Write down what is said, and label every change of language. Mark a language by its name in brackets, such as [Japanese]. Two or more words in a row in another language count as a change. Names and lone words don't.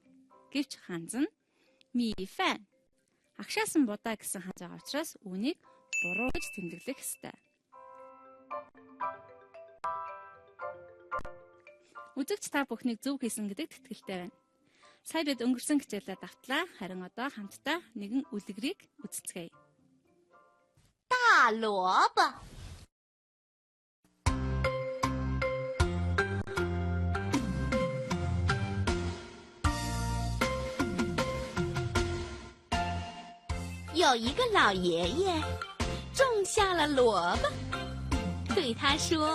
[Mongolian] Гэвч ханз нь мифэн агшаасан будаа гэсэн ханз байгаа учраас үүнийг буруу гэж тэмдэглэх ёстой. Үзэгч та бүхнийг зөв хийсэн гэдэгт итгэлтэй байна. Сая бид өнгөрсөн хичээлээ давтлаа. Харин одоо хамтдаа нэгэн үлгэрийг үздэцгээе. [Chinese] 大萝卜 有一个老爷爷种下了萝卜，对他说：“